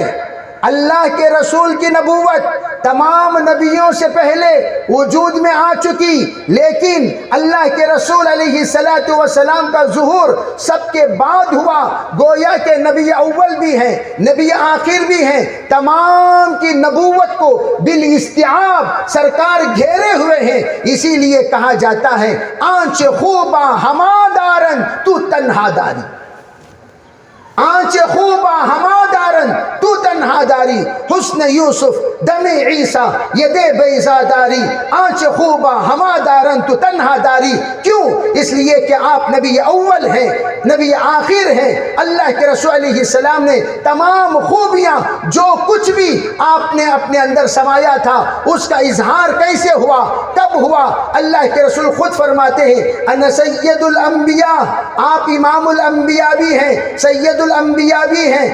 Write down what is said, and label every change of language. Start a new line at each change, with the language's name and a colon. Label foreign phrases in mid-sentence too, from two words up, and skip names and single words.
Urdu: اللہ کے رسول کی نبوت تمام نبیوں سے پہلے وجود میں آ چکی، لیکن اللہ کے رسول
Arabic: علیہ السلام
Urdu: کا ظہور سب کے بعد ہوا۔ گویا کہ نبی اول بھی ہیں، نبی آخر بھی ہیں، تمام کی نبوت کو بالاستیعاب سرکار گھیرے ہوئے ہیں۔
Persian: اسی لیے کہا جاتا ہے آنچ خوبا ہما دارن تو تنہا داری، آنچ خوبا ہما دارن تو تنہا داری، حسن یوسف دم عیسیٰ ید بیضا داری، آنچ خوبا ہما دارن تو تنہا داری۔
Urdu: کیوں؟ اس لیے کہ آپ نبی اول ہیں، نبی آخر ہیں۔ اللہ کے رسول
Arabic: علیہ السلام
Urdu: نے تمام خوبیاں جو کچھ بھی آپ نے اپنے اندر سمایا تھا اس کا اظہار کیسے ہوا، کب ہوا؟ اللہ کے رسول خود فرماتے ہیں
Arabic: انا سید الانبیاء،
Urdu: آپ امام الانبیاء بھی ہیں، سید الانبیاء بھی ہیں.